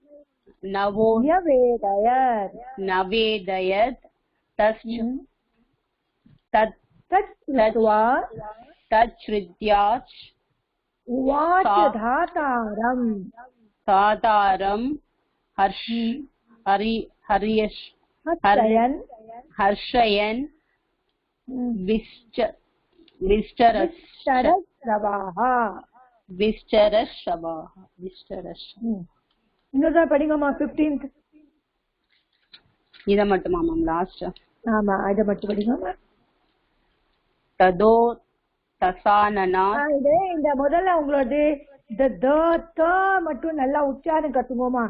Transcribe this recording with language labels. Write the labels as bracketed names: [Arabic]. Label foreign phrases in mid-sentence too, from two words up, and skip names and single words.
[Sanskrit] नवेदयत् तच्छ्रुत्या उवाच सा- धातारम् सातारं हर्षयन् हर्षयन् [Tamil] विष्टरश्रवाः இன்னொரு படிங்கம்மா 15th. இத மட்டுமா [English] ma'am last? [Tamil] ஆமா அத மட்டும் படிங்கம்மா. [Sanskrit] ततो दशानना. [Tamil] இது இந்த முதல்ல உங்களோட இந்த த மட்டும் நல்லா உச்சாரம் கத்துங்கோமா.